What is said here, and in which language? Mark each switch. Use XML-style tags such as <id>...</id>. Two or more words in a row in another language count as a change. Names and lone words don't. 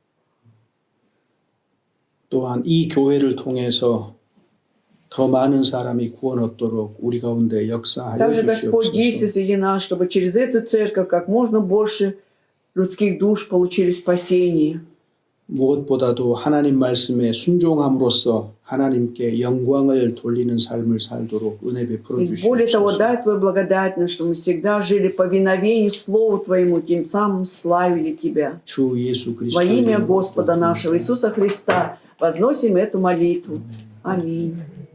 <ko>또한 이 교회를 통해서 더 많은 사람이 구원 얻도록 우리 가운데 역사하여</ko> <ru>Также, Господь, действуй</ru> <ko>주시옵소서.</ko> <ru>среди нас, чтобы через эту церковь как можно больше людских душ получили спасение.</ru> <ko>무엇보다도 하나님 말씀에 순종함으로써 하나님께 영광을 돌리는 삶을 살도록 은혜 베풀어</ko> <ru>И более того,</ru> <ko>주시옵소서.</ko> <ru>дай Твою благодать нам, чтобы мы всегда жили по повиновению Слову Твоему, тем самым славили Тебя.</ru> <ko>주 예수</ko> <ru>Во</ru> <ko>그리스도의</ko> <ru>имя</ru> <ko>이름으로</ko> <ru>Господа</ru> <ko>기도드립니다.</ko> <ru>нашего Иисуса Христа возносим эту молитву. Аминь.</ru>